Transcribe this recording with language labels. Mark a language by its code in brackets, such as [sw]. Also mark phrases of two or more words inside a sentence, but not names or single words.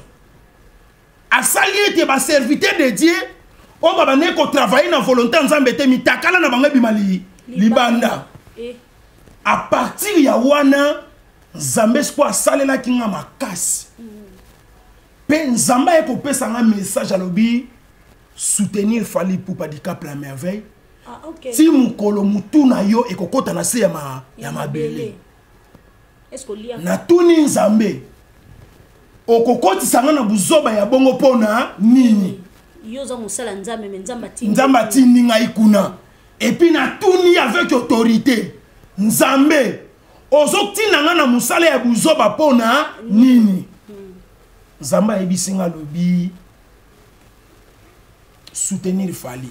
[ln] Asali ete ba [fr] serviteur de Dieu [ln] o baba ne ko travailler na volonté nzambe te mitakala na bango bimali libanda. [fr] À partir [ln] ya wana nzambe esko asalela kinga makasi. Pe nzamba eko pesa nga message alobi soutenir Fally Ipupa du Cap la merveille. [en] Ah OK. [ln] Si mukolo mutu na yo ekokota na se ya mabele. [fr] Est-ce que lia [ln] na tuni nzambe okokotisa nga na buzoba ya bongo pona nini yoza musala nzambe me nzamba tindi ngai kuna [fr] et puis [ln] na tuni [fr] avec autorité [ln] nzambe ozotina nga na musala ya buzoba pona nini nzamba ayebisi nga lobi soutenir Fally.